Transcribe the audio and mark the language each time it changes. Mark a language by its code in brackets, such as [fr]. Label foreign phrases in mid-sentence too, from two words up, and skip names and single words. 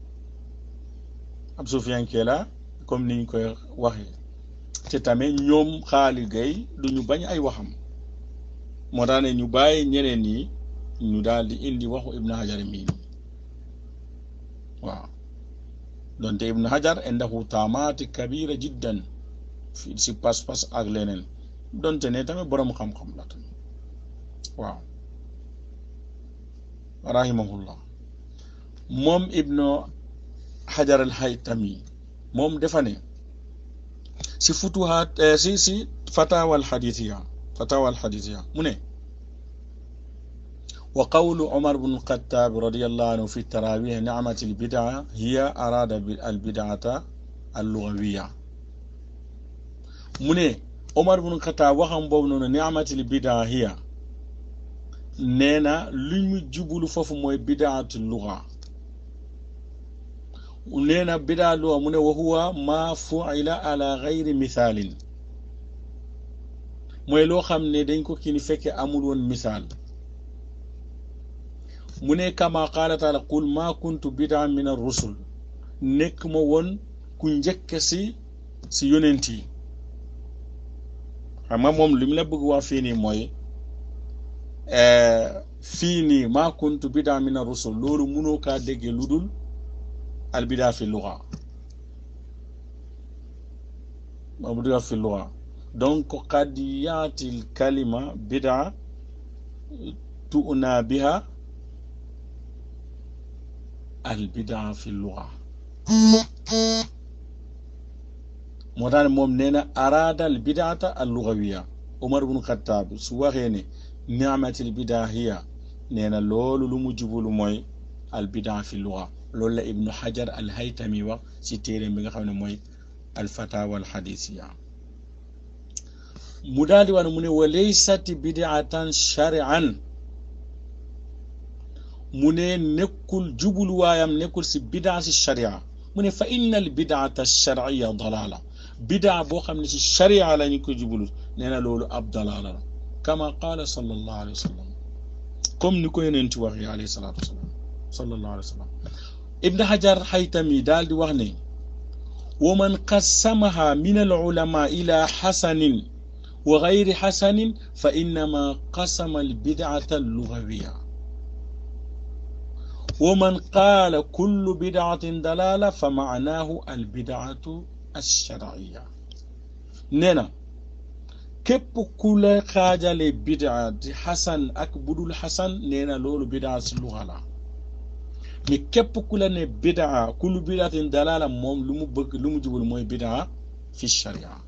[wo] la comme niñ koy waxee te tamit ñoom Xaali Gay duñu bañ ay waxam moo tax ne ñu bàyyi ñeneen ñi ñu daal di indi waxu Ibn Hajar mii waaw donte Ibn Hajar [ar] عنده تأملات كبيرة جدا في [wo] si pas-pas ak leneen donte ne tamit borom xam-xam la tamit waaw rahimahullah moom Ibn Hajar al-Haytami moom dafa ne si futuhaat si fatawa al-hadithiya mu ne [ar] وقول عمر بن الخطاب رضي الله عنه في التراويح نعمت البدعة هي أراد البدعة اللغوية [wo] mu ne Umar ibn al-Khattab waxam boobu noonu [ar] نعمت البدعة هي [wo] nee na lu mu jubulu foofu mooy [ar] بدعة لغة [wo] nee na [ar] بدعة لغة [wo] mu ne [ar] وهو ما فعل على غير مثال [wo] mooy loo xam ne dañ ko kii ni fekke amul woon misaal mu ne [ar] كما قال تعالى قل ما كنت بدعا من الرسل [wo] nekk ma woon ku njëkk si yonent yi xam nga moom li mu la bëgg wax fii nii mooy fii nii [ar] ما كنت بدعا من الرسل [wo] loolu mënoo kaa déggee lu dul [ar] البدعة في لغة مبدوعة في لغة donc قد يأتي الكلمة بدعة يعنى بها البدعة في لغة [wo] moo tax moom nee na [ar] أراد البدعة اللغوية [wo] Umar ibn Khattab su waxee ne [ar] نعمت البدعة هي [wo] nee na loolu lu mu jubulu mooy [ar] البدعة في لغة [wo] loolu la Ibn Hajar al-Haytami wax si téere bi nga xam ne mooy al fatawa al hadithiya mu daal di wax ne mu ne [ar] وليست بدعة شرعا [wo] mu ne nekkul jubuluwaayam nekkul si bid'a si sharia mu ne [ar] فإن البدعة الشرعية ضلالة [wo] bid'a boo xam ne si sharia la ñu ko jubulu nee na loolu ab dalala la [ar] كما قال صلى الله عليه وسلم [wo] comme ni ko yonent waxee [ar] عليه الصلاة والسلام صلى الله عليه وسلم [wo] Ibn Hajar Haytami daal di wax ne [ar] ومن قسمها من العلماء إلى حسن وغير حسن فإنما قسم البدعة اللغوية ومن قال كل بدعة ضلالة فمعناه البدعة الشرعية [wo] nee na képp ku la xaajale bid'a di hasan ak budul hasan nee na loolu bid'a si lugha la mais képp ku la ne bid'a [ar] كل بدعة ضلالة [wo] moom lu mu bëgg lu mu jubul mooy [ar] بدعة في الشريعة